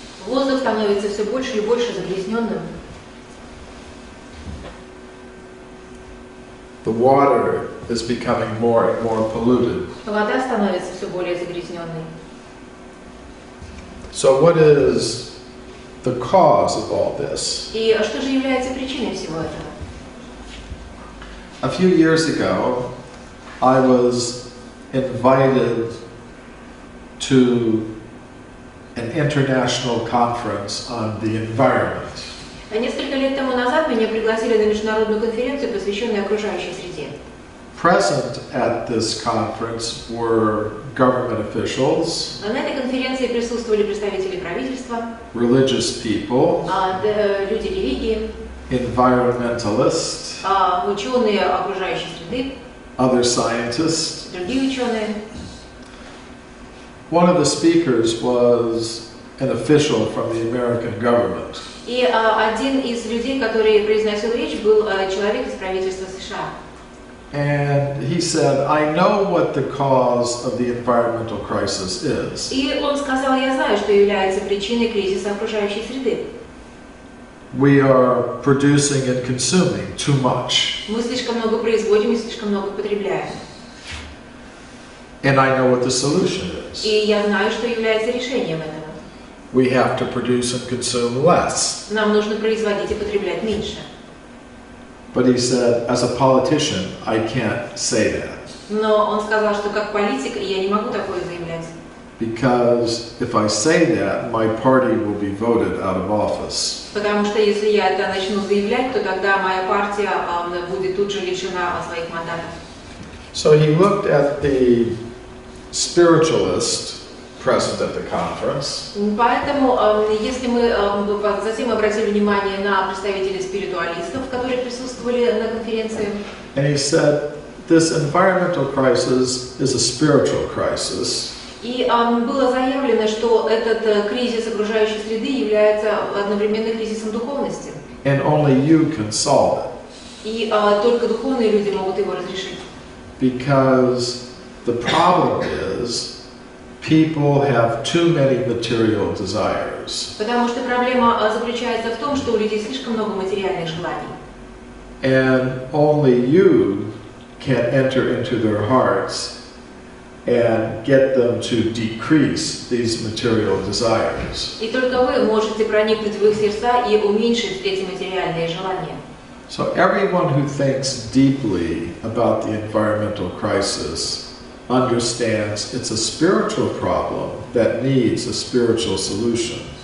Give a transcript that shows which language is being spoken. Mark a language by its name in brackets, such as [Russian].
[Russian] Воздух становится все больше и больше загрязненным. [English] The water is becoming more and more polluted. [Russian] Вода становится все более загрязненной. [English] So what is the cause of all this? [Russian] И что же является причиной всего этого? [English] A few years ago, I was invited to an international conference on the environment. [Russian] Несколько лет тому назад меня пригласили на международную конференцию, посвященную окружающей среде. [English] Present at this conference were government officials, [Russian] На этой конференции присутствовали представители правительства, [English] religious people, [Russian] люди религии, [English] environmentalists, [Russian] ученые окружающей среды, [English] other scientists. [Russian] другие ученые. [English] One of the speakers was an official from the American government. [Russian] И один из людей, который произносил речь, был человек из правительства США. [English] And he said, I know what the cause of the environmental crisis is. [Russian] И он сказал, я знаю, что является причиной кризиса окружающей среды. [English] We are producing and consuming too much. [Russian] Мы слишком много производим и слишком много потребляем. [English] And I know what the solution is. [Russian] И я знаю, что является решением этого. [English] We have to produce and consume less. [Russian] Нам нужно производить и потреблять меньше. [English] But he said, as a politician, I can't say that. [Russian] Но он сказал, что как политик я не могу такое заявлять. [English] Because if I say that, my party will be voted out of office. [Russian] Потому что если я это начну заявлять, то тогда моя партия будет тут же лишена своих мандатов. [English] So he looked at the spiritualist present at the conference. [Russian] Поэтому, если мы затем обратили внимание на представителей спиритуалистов, которые присутствовали на конференции, [English] And he said, this environmental crisis is a spiritual crisis. [Russian] и было заявлено, что этот кризис окружающей среды является одновременно кризисом духовности. [English] And only you can solve it. [Russian] И только духовные люди могут его разрешить. [English] Because the problem is, people have too many material desires. [Russian] Потому что проблема заключается в том, что у людей слишком много материальных желаний. [English] And only you can enter into their hearts and get them to decrease these material desires. [Russian] И только вы можете проникнуть в их сердца и уменьшить эти материальные желания. [English] So everyone who thinks deeply about the environmental crisis understands it's a spiritual problem that needs a spiritual solution.